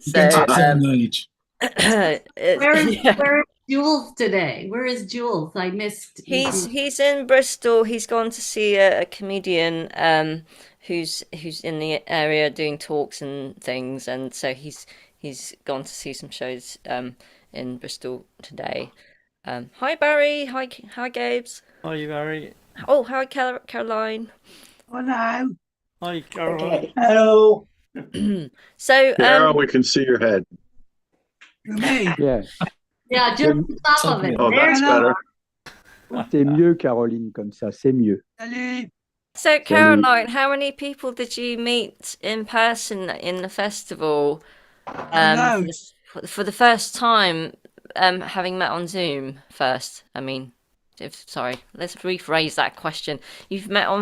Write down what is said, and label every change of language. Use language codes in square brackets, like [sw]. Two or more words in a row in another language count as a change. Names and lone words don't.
[en] Where is Jules today? Where is Jules? I missed. He's in Bristol. He's gone to see a comedian who's in the area doing talks and things, and so he's gone to see some shows in Bristol today. Hi Barry, hi Gabes. Hi Barry. Oh, hi Caroline. Hello. Hi Caroline. Hello. So Carol, we can see your head. Me. Yeah. Yeah, just some of it. Oh, that's better. [fr] C'est mieux, Caroline, comme ça. C'est mieux. Salut. [en] So, Caroline, how many people did you meet in person in the festival? Hello. For the first time, having met on Zoom first. I mean, sorry, let's rephrase that question. You've met on